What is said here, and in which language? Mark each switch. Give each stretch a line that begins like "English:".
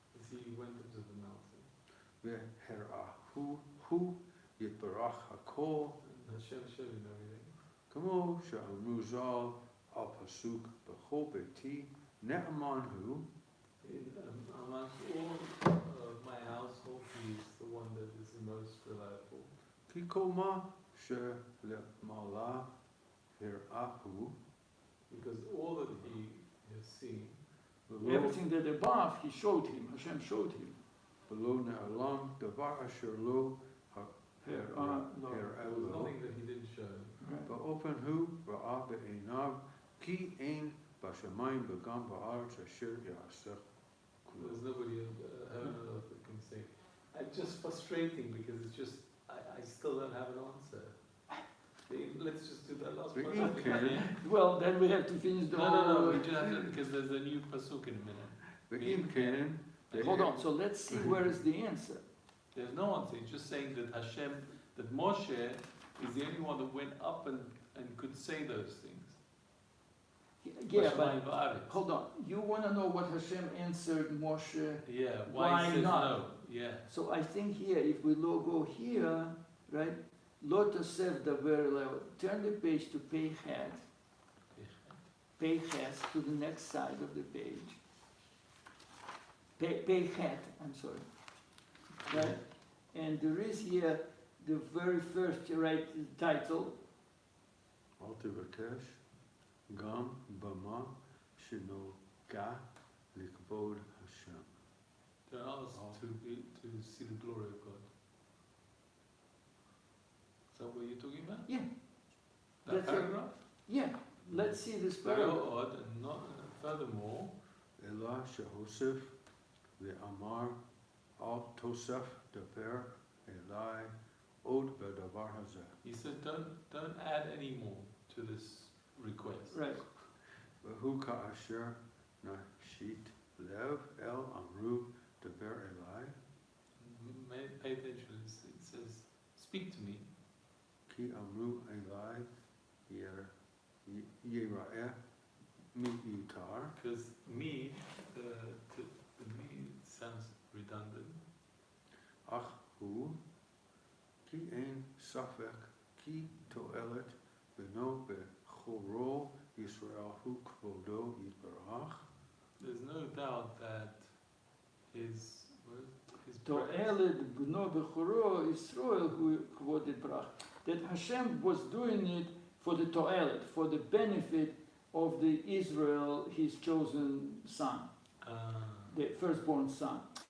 English: He went up to the mountain.
Hebrew: והראהו הוא יתברך הכל.
English: Hashem showed him everything.
Hebrew: כמו שאמרו ז"ל על פסוק בכל ביתי נאמן הוא.
English: Amongst all of my household, he is the one that is the most reliable.
Hebrew: כי כל מה שלמעלה הראהו.
English: Because all that he has seen. Everything that above, he showed him. Hashem showed him.
Hebrew: ולא נעלם דבר אשר לא
English: There was
Hebrew: הראהו.
English: nothing that he didn't show. Right.
Hebrew: באופן הוא ראה בעיניו כי אין בשמיים וגם בארץ אשר יעשה כלום.
English: There's nobody heaven and earth that can say. It's just frustrating because it's just, I still don't have an answer. Let's just do that last part. Okay. Well, then we have to finish the No, whole... we just have to, because there's a new pasuk in a minute.
Hebrew: ואם כן,
English: Hold on, so let's see where is the answer. There's no answer. It's just saying that Hashem, that Moshe is the only one that went up and could say those things. Yeah, but
Hebrew: Bashamayim va'aretz.
English: hold on. You want to know what Hashem answered Moshe? Yeah, Why why he says not? no. Yeah. So I think here, if we go here, right?
Hebrew: Lo tosef daber le'od.
English: Turn the page to Pei Het. Pei Het to the next side of the page. Pei Het, I'm sorry. Right? And there is here the very first right title.
Hebrew: אל תבקש גם במה שנוגע לכבוד השם.
English: Don't ask to see the glory of God. Is that what you're talking about? Yeah. That That's it. paragraph? Yeah, let's see this Very paragraph. odd, and not, furthermore,
Hebrew: אלא שהוסיף ואמר אל תוסף דבר אלי עוד בדבר הזה.
English: he said, don't add any more to this request. Right.
Hebrew: והוא כאשר נשית לב אל אמרו דבר אלי
English: Pay attention. It says, speak to me.
Hebrew: כי אמרו אלי ייראה מיותר
English: Because me, the me sounds redundant.
Hebrew: אך הוא כי אין ספק כי תועלת בנו בכורו ישראל הוא כבודו יתברך.
English: There's no doubt that his
Hebrew: To'eled b'no b'choro Yisroel hu kvod yitbarach.
English: That Hashem was doing it for the to'eled, for the benefit of the Israel, his chosen son, the firstborn son.